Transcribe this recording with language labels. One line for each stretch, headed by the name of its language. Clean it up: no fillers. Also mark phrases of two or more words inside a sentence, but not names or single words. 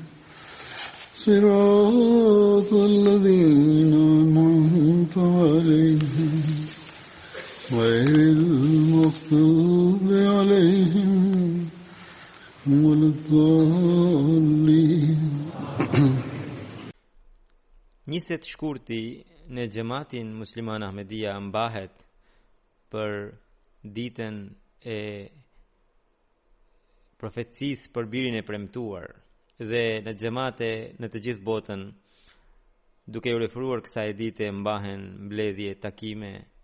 Arabic: صراط الذين أنعمت عليهم غير المغضوب عليهم ولا الضالين.
Albanian: Njëset shkurti në xhamatin musliman Ahmedia mbahet për ditën e profecisë për birin e premtuar dhe në xhamate në të gjithë botën duke u referuar kësaj dite mbahen mbledhje, takime.